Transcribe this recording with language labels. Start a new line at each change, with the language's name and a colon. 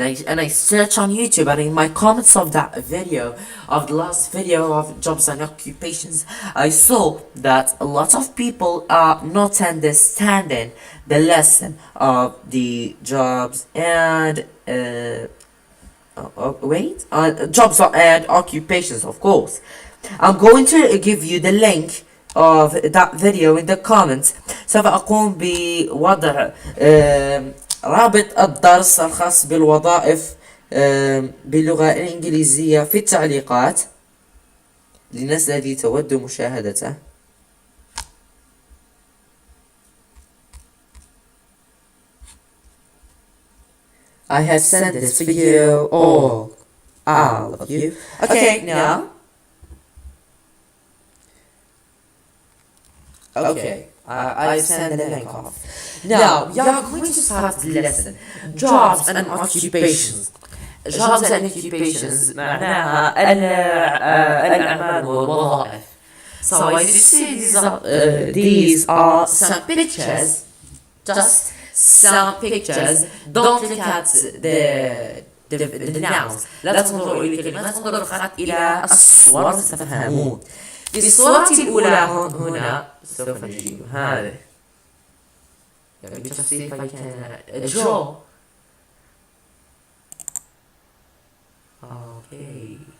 English: And I search on YouTube, and in my comments of that video, of the last video of jobs and occupations, I saw that a lot of people are not understanding the lesson of the jobs and jobs and occupations, of course. I'm going to give you the link of that video in the comments.
Arabic: سوف أقوم بوضع رابط الدرس الخاص بالوظائف باللغة الإنجليزية في التعليقات للناس الذي تود مشاهدته.
English: I have sent this for you all of you. Okay, now. Okay, I send the link off. Now, you are going to start the lesson. Jobs and occupations. Jobs and occupations
Arabic: معناها الأعمال والوظائف.
English: So as you see, these are some pictures. Just some pictures. Don't look at the nouns.
Arabic: لا تنظروا إلى الكلمات، انظروا فقط إلى الصور ستفهمون. في الصورة الأولى هنا سوف نجيب هذه.
English: Let me just see if I can draw. Okay.